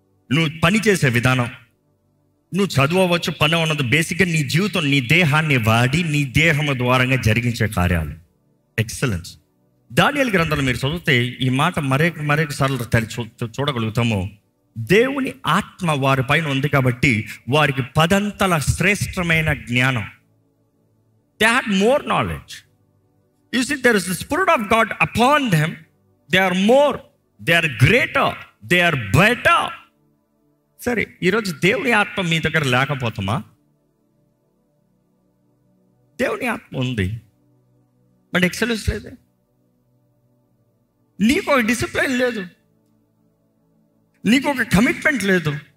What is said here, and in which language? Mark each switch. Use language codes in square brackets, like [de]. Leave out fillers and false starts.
[te] నువ్వు పని చేసే విధానం, నువ్వు చదవచ్చు, పని ఉన్నది బేసిక్గా నీ జీవితం, నీ దేహాన్ని వాడి నీ దేహము ద్వారంగా జరిగించే కార్యాలు ఎక్సలెన్స్. దానియేలు గ్రంథంలో మీరు చదివితే ఈ మాట మరొక సార్లు చూడగలుగుతాము. దేవుని ఆత్మ వారి పైన ఉంది కాబట్టి వారికి 10 అంతల శ్రేష్టమైన జ్ఞానం. [en] They had more knowledge. You see, there is the Spirit of God upon them. They are more, they are greater, they are better. [te] సరే, ఈరోజు దేవుని ఆత్మ మీ దగ్గర లేకపోతామా? దేవుని ఆత్మ ఉంది, బట్ ఎక్సలెన్స్ లేదే. నీకు ఒక డిసిప్లిన్ లేదు, నీకు ఒక కమిట్మెంట్ లేదు.